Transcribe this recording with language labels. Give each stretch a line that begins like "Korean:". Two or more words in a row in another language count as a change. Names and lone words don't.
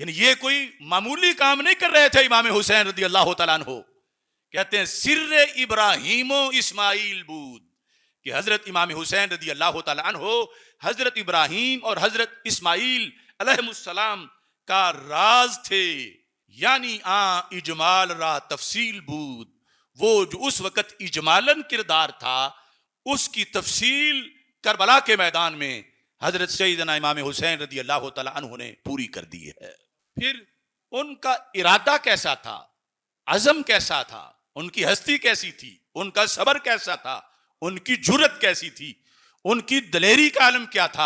Urdu: یعنی یہ کوئی معمولی کام نہیں کر رہے تھے امام حسین رضی اللہ تعالیٰ عنہ. کہتے ہیں
Persian: سر ابراہیم و اسماعیل بود،
Urdu: کہ حضرت امام حسین رضی اللہ تعالیٰ عنہ حضرت ابراہیم اور حضرت اسماعیل علیہ السلام کا راز تھے.
Persian: یعنی اجمال را تفصیل بود،
Urdu: وہ جو اس وقت اجمالاً کردار تھا اس کی تفصیل کربلا کے میدان میں حضرت سیدنا امام حسین رضی اللہ تعالیٰ عنہ نے پوری کر دی ہے. پھر ان کا ارادہ کیسا تھا، عزم کیسا تھا، ان کی ہستی کیسی تھی، ان کا صبر کیسا تھا، ان کی جرت کیسی تھی، ان کی دلیری کا عالم کیا تھا.